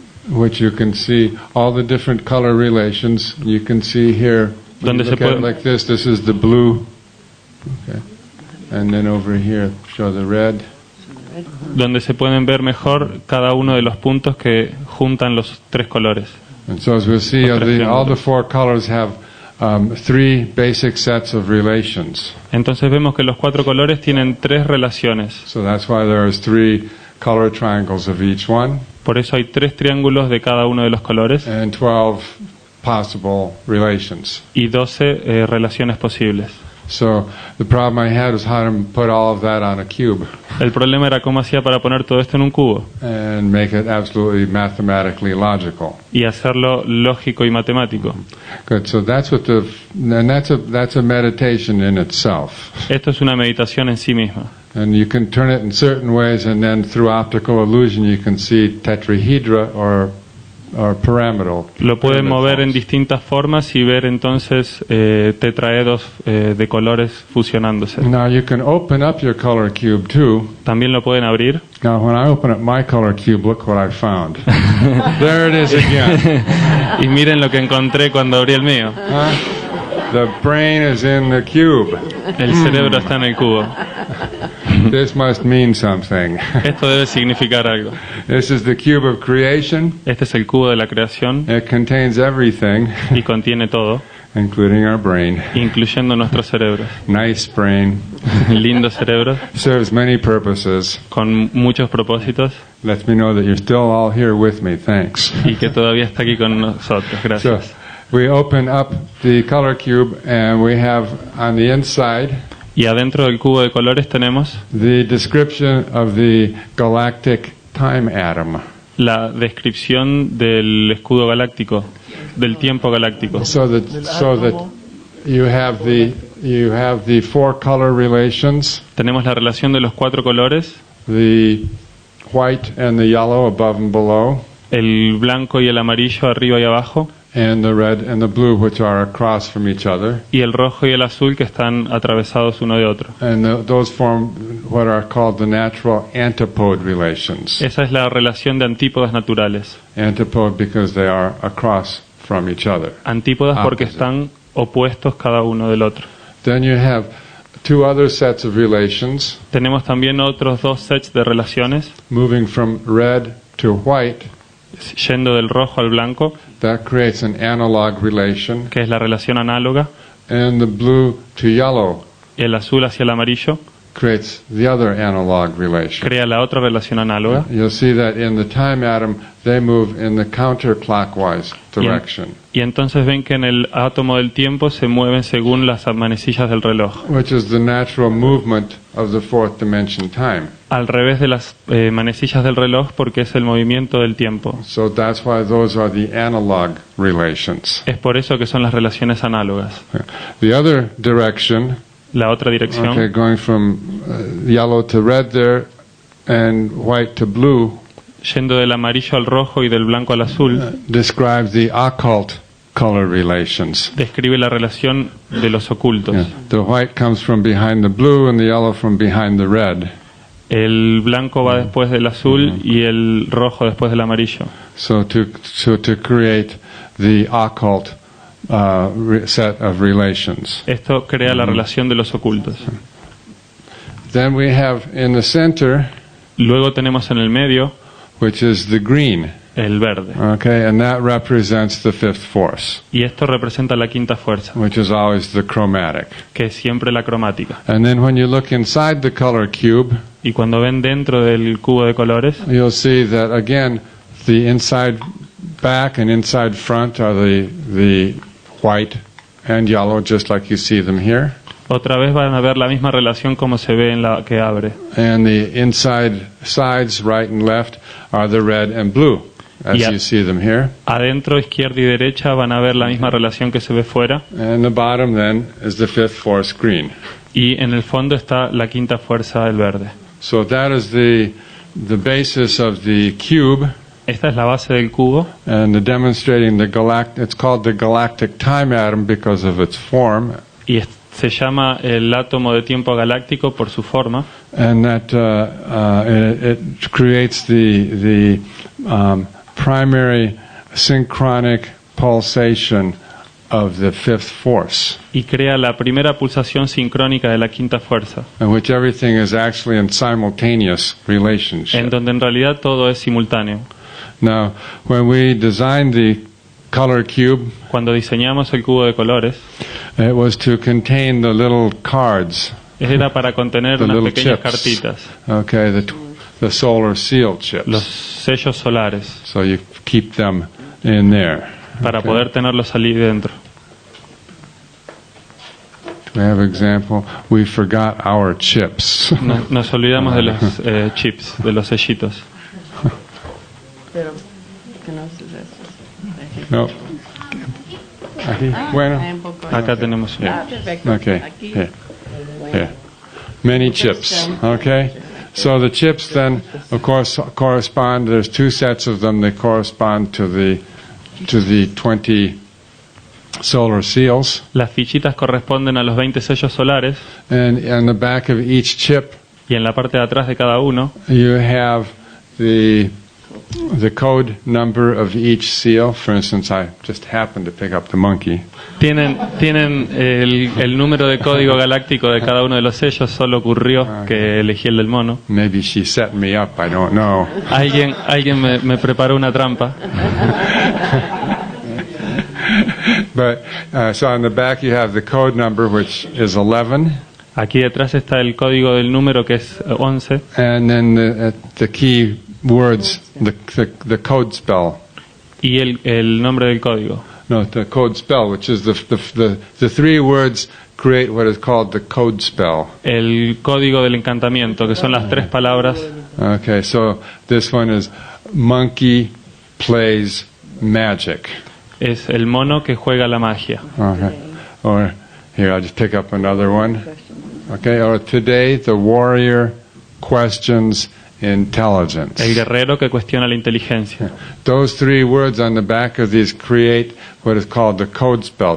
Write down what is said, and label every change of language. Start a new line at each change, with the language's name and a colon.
English: which you can see all the different color relations. You can see here, when
Spanish: Donde
English: you
Spanish: se
English: look at it
Spanish: puede-
English: like this is the blue, okay, and then over here show the red,
Spanish: donde se pueden ver mejor cada uno de los puntos que juntan los 3 colores.
English: and so as we'll see, all the 4 colors have 3 basic sets of relations.
Spanish: Entonces vemos que los 4 colores tienen 3 relaciones.
English: So that's why there's 3 color triangles of each one,
Spanish: Por eso hay 3 triángulos de cada uno de los colores
English: and 12 possible relations.
Spanish: y 12 relaciones posibles.
English: So the problem I had was how to put all of that on a cube
Spanish: El problema era cómo hacía para poner todo esto en un cubo
English: and make it absolutely mathematically logical.
Spanish: y hacerlo lógico y matemático.
English: Good. So that's that's a meditation in itself.
Spanish: Esto es una meditación en sí misma.
English: And you can turn it in certain ways, and then through optical illusion you can see tetrahedra or pyramidal.
Spanish: Lo pueden
English: pyramid
Spanish: mover en
English: forms.
Spanish: distintas formas y ver entonces tetraedos de colores fusionándose.
English: Now you can open up your color cube too.
Spanish: También lo pueden abrir.
English: Now when I open up my color cube, look what I found. There it is again.
Spanish: Y miren lo que encontré cuando abrí el mío.
English: The brain is in the cube.
Spanish: El cerebro está en el cubo.
English: This must mean something.
Spanish: Esto debe significar algo.
English: This is the cube of creation.
Spanish: Este es el cubo de la creación
English: It contains everything,
Spanish: y contiene todo,
English: including our brain.
Spanish: incluyendo nuestros cerebros.
English: Nice brain.
Spanish: Lindo cerebro,
English: Serves many purposes.
Spanish: con muchos propósitos
English: Lets me know that you're still all here with me. Thanks.
Spanish: y que todavía está aquí con nosotros.
English: So
Spanish: Gracias.
English: we open up the color cube and we have on the inside
Spanish: Y adentro del cubo de colores tenemos
English: the description of the galactic time atom.
Spanish: la descripción del escudo galáctico, del tiempo galáctico.
English: So that you have the four color relations,
Spanish: Tenemos la relación de los 4 colores,
English: the white and the yellow above and below,
Spanish: el blanco y el amarillo arriba y abajo,
English: and the red and the blue, which are across from each other.
Spanish: y el rojo y el azul que están atravesados uno de otro.
English: And those form what are called the natural antipode relations.
Spanish: Esa es la relación de antípodas naturales.
English: Antipode because they are across from each other.
Spanish: Antípodas porque
English: Opposite.
Spanish: están opuestos cada uno del otro.
English: Then you have two other sets of relations,
Spanish: Tenemos también otros 2 sets de relaciones,
English: moving from red to white.
Spanish: yendo del rojo al blanco,
English: That creates an analog relation.
Spanish: que es la relación análoga,
English: And the blue to yellow
Spanish: y el azul hacia el amarillo
English: creates the other analog relation.
Spanish: crea la otra relación análoga.
English: You'll see that in the time atom, they move in the counterclockwise direction,
Spanish: Y entonces ven que en el átomo del tiempo se mueven según las manecillas del reloj,
English: which is the natural movement of the fourth dimension time.
Spanish: al revés de las manecillas del reloj porque es el movimiento del tiempo.
English: So that's why those are the analog relations.
Spanish: Es por eso que son las relaciones análogas.
English: The other direction,
Spanish: La otra dirección,
English: okay, going from yellow to red there and white to blue,
Spanish: yendo del amarillo al rojo y del blanco al azul,
English: describes the occult color relations.
Spanish: describe la relación de los ocultos.
English: Yeah. The white comes from behind the blue and the yellow from behind the red.
Spanish: El blanco va después del azul y el rojo después del amarillo.
English: So to create the occult set of relations.
Spanish: Esto crea la relación de los ocultos.
English: Then we have in the center,
Spanish: Luego tenemos en el medio
English: which is the green.
Spanish: el verde.
English: Okay, and that represents the fifth force,
Spanish: Y esto representa la quinta fuerza,
English: which is always the chromatic.
Spanish: que es siempre la cromática.
English: And then when you look inside the color cube,
Spanish: Y cuando ven dentro del cubo de colores,
English: you'll see that again, the inside back and inside front are the white and yellow, just like you see them here.
Spanish: otra vez van a ver la misma relación como se ve en la que abre.
English: And the inside sides, right and left, are the red and blue, as Yeah. you see them here.
Spanish: Adentro, izquierda y derecha van a ver la misma relación que se ve fuera.
English: And the bottom then is the fifth force green.
Spanish: Y en el fondo está la quinta fuerza, el verde.
English: So that is the basis of the cube,
Spanish: Esta es la base del cubo
English: and demonstrating it's called the galactic time atom because of its form,
Spanish: y se llama el átomo de tiempo galáctico por su forma.
English: and that it creates the primary synchronic pulsation of the fifth force,
Spanish: Y crea la primera pulsación sincrónica de la quinta fuerza,
English: in which everything is actually in simultaneous relationship.
Spanish: en donde en realidad todo es simultáneo.
English: Now, when we designed the color cube,
Spanish: Cuando diseñamos el cubo de colores,
English: it was to contain the little cards,
Spanish: era para contener
English: the
Spanish: unas
English: little
Spanish: pequeñas
English: chips.
Spanish: cartitas,
English: Okay, the solar seal chips.
Spanish: los sellos solares, So you keep them in there. para
English: Okay.
Spanish: poder tenerlos allí dentro. We have example. We forgot our chips. Nos olvidamos de los chips, de los sellitos. Pero, que no se eso. No. Aquí. Bueno. Acá tenemos uno. Perfecto.
English: Okay.
Spanish: Aquí.
English: Here. Here. Many chips. Okay. So the chips then, of course, correspond. There's two sets of them. They correspond to the 20 solar seals.
Spanish: Las fichitas corresponden a los 20 sellos solares
English: And on the back of each chip,
Spanish: y en la parte de atrás de cada uno
English: you have the code number of each seal. For instance, I just happened to pick up the monkey.
Spanish: tienen el número de código galáctico de cada uno de los sellos. Solo ocurrió que elegí el del mono.
English: Maybe she set me up. I don't know.
Spanish: Alguien me preparó una trampa.
English: But so on the back you have the code number, which is 11,
Spanish: Aquí detrás está el código del número, que es 11,
English: and then the key words, the code spell.
Spanish: y el nombre del código.
English: No, the code spell, which is the three words create what is called the code spell.
Spanish: El código del encantamiento, que son las 3 palabras.
English: Okay, so this one is monkey plays magic.
Spanish: Es el mono que juega la magia.
English: Okay. Or Here, I'll just pick up another one. Okay, or today the warrior questions intelligence.
Spanish: El guerrero que cuestiona la inteligencia.
English: Those 3 words on the back of these create what is called the code spell.